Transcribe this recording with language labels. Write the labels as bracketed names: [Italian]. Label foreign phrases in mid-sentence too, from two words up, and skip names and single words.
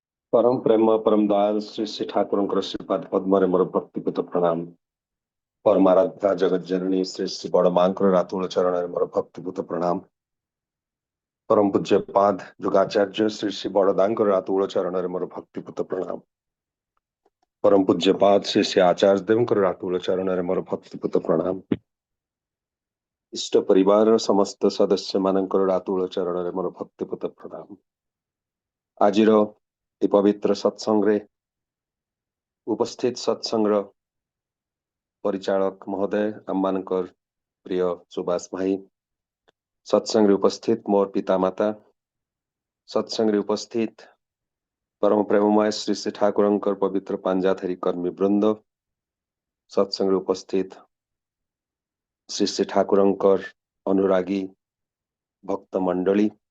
[Odia] ପରମ ପ୍ରେମ ପରମ ଦୟାଲ ଶ୍ରୀ ଶ୍ରୀ ଠାକୁର ଶ୍ରୀପାଦ ପଦ୍ମ ମୋର ଭକ୍ତିପୂତ ପ୍ରଣାମ। ପରମାରାଧ୍ୟା ଜଗତ ଜନନୀ ଶ୍ରୀ ଶ୍ରୀ ବଡ଼ ମା ରାତୁଲ ଚରଣ ମୋର ଭକ୍ତିପୂତ ପ୍ରଣାମ। ପରମ ପୂଜ୍ୟ ପାଦ ଯୁଗାଚାର୍ଯ୍ୟ ଶ୍ରୀ ଶ୍ରୀ ବଡ଼ଦା ରାତୁଲ ଚରଣ ମୋର ଭକ୍ତିପୂତ ପ୍ରଣାମ। ପରମ ପୂଜ୍ୟ ପାଦ ଶ୍ରୀ ଶ୍ରୀ ଆଚାର୍ଯ୍ୟ ଦେବ ରାତୁଲ ଚରଣ ମୋର ଭକ୍ତିପୂତ ପ୍ରଣାମ। ଇଷ୍ଟ ପରିବାର ସମସ୍ତ ସଦସ୍ୟ ମାନଙ୍କର ରାତୁଲ ଚରଣ ମୋର ଭକ୍ତିପୂତ ପ୍ରଣାମ। ଆଜି ପବିତ୍ର ସତ୍ସଙ୍ଗ ଉପସ୍ଥିତ ସତ୍ସଙ୍ଗ ପରିଚାଳକ ମହୋଦୟ ଆମ ପ୍ରିୟ ସୁଭାଷ ଭାଇ, ସତ୍ସଙ୍ଗ ଉପସ୍ଥିତ ମୋର ପିତା ମାତା, ସତ୍ସଙ୍ଗ ଉପସ୍ଥିତ ପରମ ପ୍ରେମମୟ ଶ୍ରୀ ଶ୍ରୀ ଠାକୁର ପବିତ୍ର ପାଞ୍ଜାଧାରୀ କର୍ମୀ ବୃନ୍ଦ, ସତ୍ସଙ୍ଗ ଉପସ୍ଥିତ ଶ୍ରୀ ଶ୍ରୀ ଠାକୁର ଅନୁରାଗୀ ଭକ୍ତ ମଣ୍ଡଳୀ,